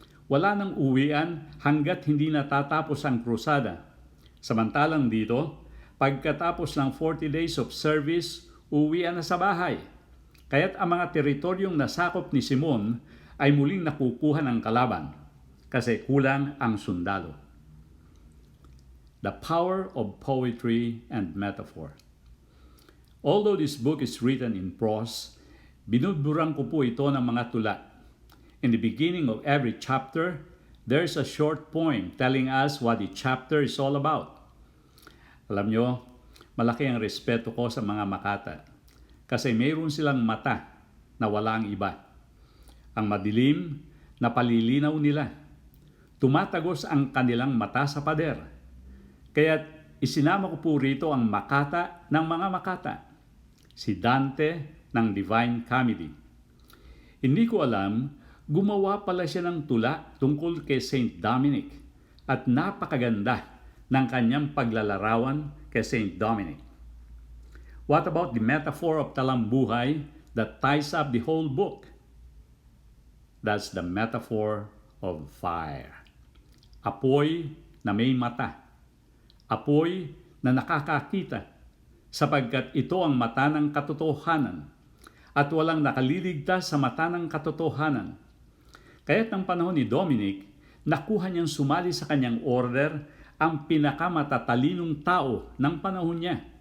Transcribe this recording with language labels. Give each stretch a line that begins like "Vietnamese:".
Filipino: Wala nang uwian hanggat hindi natatapos ang krusada. Samantalang dito, pagkatapos ng
English: 40 days of service,
Filipino: uwian na sa bahay. Kaya't ang mga teritoryong nasakop ni Simon ay muling nakukuha ng kalaban kasi kulang ang sundalo.
English: The power of poetry and metaphor. Although this book is written in prose,
Filipino: binudburang ko po ito ng mga tula.
English: In the beginning of every chapter, there's a short poem telling us what the chapter is all about.
Filipino: Alam nyo, malaki ang respeto ko sa mga Makata kasi mayroon silang mata na wala ang iba. Ang madilim na palilinaw nila. Tumatagos ang kanilang mata sa pader. Kaya't isinama ko po rito ang Makata ng mga Makata, si Dante ng Divine Comedy. Hindi ko alam, gumawa pala siya ng tula tungkol kay Saint Dominic at napakaganda ng kanyang paglalarawan kay Saint Dominic.
English: What about the metaphor of Talambuhay that ties up the whole book? That's the metaphor of fire.
Filipino: Apoy na may mata. Apoy na nakakakita sapagkat ito ang mata ng katotohanan at walang nakaliligtas sa mata ng katotohanan. Kaya't ng panahon ni Dominic, nakuha niyang sumali sa kanyang order ang pinakamatalinong tao ng panahon niya.